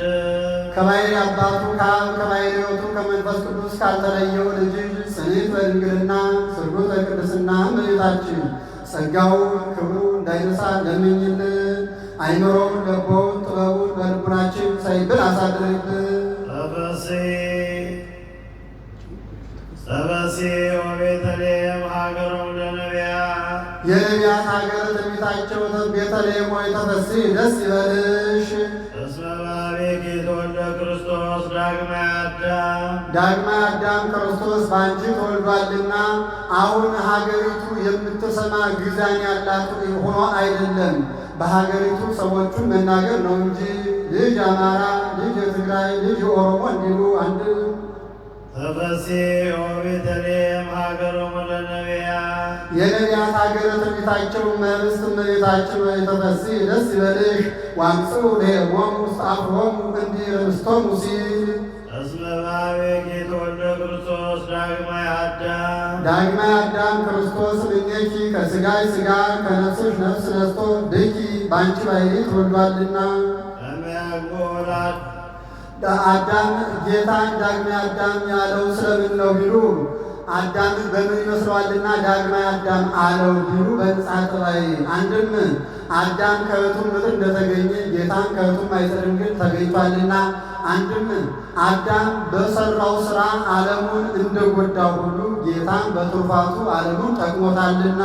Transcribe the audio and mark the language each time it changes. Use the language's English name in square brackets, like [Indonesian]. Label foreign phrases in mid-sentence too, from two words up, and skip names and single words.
[Amharic] ከባሕሪ አባቱ ከአብ ከባሕሪ ሕይወቱ ከመንፈስ ቅዱስ ካልተለየው ልጅ ጽንዕት በድንግልና ስርጉት በቅድስና እመቤታችን ጸጋውን ክብሩ እንዳይነሳ ለምኝልን። አይምሮውን ልቦውን ጥበቡን በልቡናችን ሳይብን አሳድርልን። [Geez] ሰበሲ ወቤተልሔም ሀገሮም ለነቢያት [Amharic] የነቢያት ሀገር ትንቢታቸው ቤተልሔም ሆይ ተፈሥሒ ደስ ይበልሽ። [Geez] እስመ በኀቤኪ ተወልደ ክርስቶስ ዳግማይ አዳም [Amharic] ዳግማይ አዳም ክርስቶስ በአንቺ ተወልዷልና። አሁን ሀገሪቱ የምትሰማ ግዛን ያላት ሆኖ አይደለም፣ በሀገሪቱ ሰዎቹን መናገር ነው እንጂ ልጅ አማራ፣ ልጅ የትግራይ፣ ልጅ የኦሮሞ እንዲሉ አንድ [Geez] ተፈሥሒ ወቤተልሔም ሀገሮም ለነቢያት [Amharic] የነቢያት ሀገረ ትንቢታቸው እመብስት እመቤታችን ሆይ ተፈሥሒ ደስ ይበልሽ። [Geez] ወአምጽኡ ለሄሞሙ ውስተ አፍሮሙ [Amharic] እንዲል ርስቶሙ ሲል [Geez] እስመ በኀቤኪ ተወልደ ክርስቶስ ዳግማይ አዳም [Amharic] ዳግማይ አዳም ክርስቶስ እምኔኪ ከሥጋይ ሥጋ ከነፍስሽ ነፍስ ነስቶ ብኪ በአንቺ ባሕሪ ተወልዷልና። ለሚያግቦ ወላድ አዳም ጌታን ዳግማይ አዳም ያለው ስለምን ነው ቢሉ አዳምን በምን ይመስለዋልና ዳግማይ አዳም አለው ቢሉ በንጽሐ ጠባይ አንድም አዳም ከእኅቱም ምድር እንደተገኘ ጌታም ከእኅቱም ማኅፀን ድንግል ተገኝቷልና፣ አንድም አዳም በሠራው ሥራ ዓለሙን እንደጎዳው ሁሉ ጌታም በትሩፋቱ ዓለሙን ጠቅሞታልና።